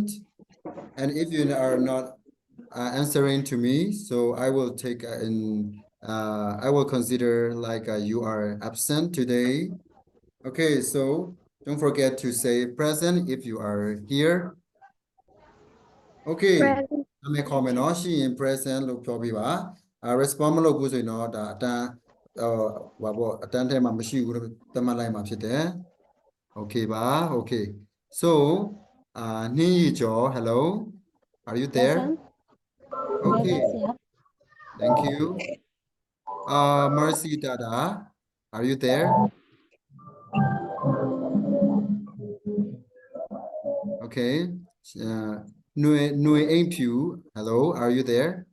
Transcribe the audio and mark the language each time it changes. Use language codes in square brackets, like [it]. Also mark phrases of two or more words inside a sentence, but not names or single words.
[en] And if you are not answering to me, so I will take I will consider like you are absent today. Okay, so don't forget to say present if you are here. Okay. Present. [my] အမေ comment နော်ရှိရင် present လို့ပြောပြပါ respond မလုပ်ဘူးဆိုရင်တော့ဒါအတန်းဟိုပေါ့အတန်းထဲမှာမရှိဘူးလို့သတ်မှတ်လိုက်မှာဖြစ်တယ် Okay ပါ Okay. [en] Soနှင်းရီကျော် hello. Are you there? Okay. Thank you. Mercy Dada, are you there? Okay. Nui Aimpu, hello, are you there?